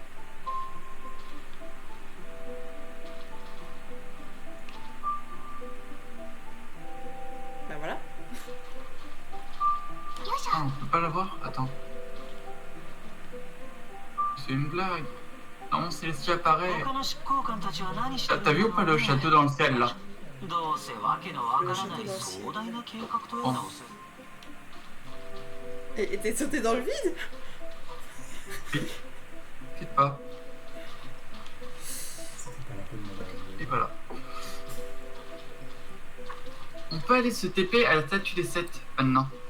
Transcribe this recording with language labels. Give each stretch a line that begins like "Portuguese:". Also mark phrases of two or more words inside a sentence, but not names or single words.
French: Bah voilà. Ah, on peut pas l'avoir? Attends. C'est une blague. Non, Célestia apparaît.
Japanese: 他の執行官たちは何してる
French: T'as vu ou pas le château dans le ciel là?
Japanese: どうせわけのわからない壮大な計画とやらをする
French: Et t'es sauté dans le vide? T'inquiète pas. C'était pas la peine Et de voilà. On peut aller se TP à la statue des 7 maintenant.